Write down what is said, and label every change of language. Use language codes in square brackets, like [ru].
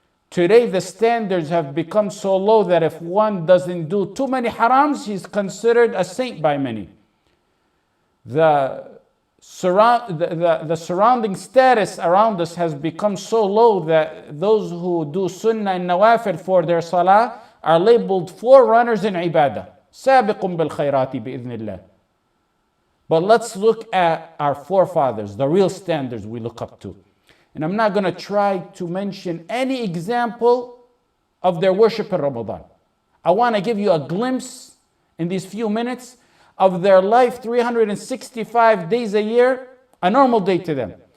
[en] Today, the standards have become so low that if one doesn't do too many harams, he's considered a saint by many. The surrounding status around us has become so low that those who do sunnah and nawafil for their salah are labeled forerunners in ibadah. [ar] سابق بالخيرات بإذن الله. [en] But let's look at our forefathers, the real standards we look up to. And I'm not going to try to mention any example of their worship in Ramadan. I want to give you a glimpse in these few minutes of their life 365 days a year, a normal day to them.